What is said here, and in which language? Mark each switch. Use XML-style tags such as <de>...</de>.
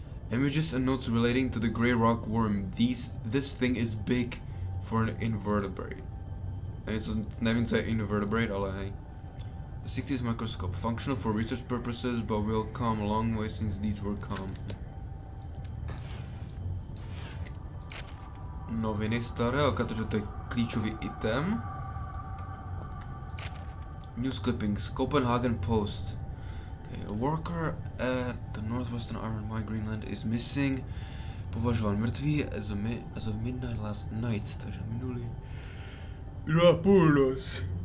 <en>Images and notes relating to the grey rock worm. This thing is big for an invertebrate.</en> <cs>Nevím, co je invertebrate, ale hej.</cs> <en>The 60s microscope. Functional for research purposes, but will come a long way since these were common.</en> <cs>Noviny staré, protože to je klíčový item.</cs> <en>News clippings, Copenhagen Post. Okay, a worker at the northwestern iron mine Greenland is missing.</en> <cs>Považován mrtvý</cs> <en>as of midnight last night,</en> <cs>takže minulý na půlnoc.</cs>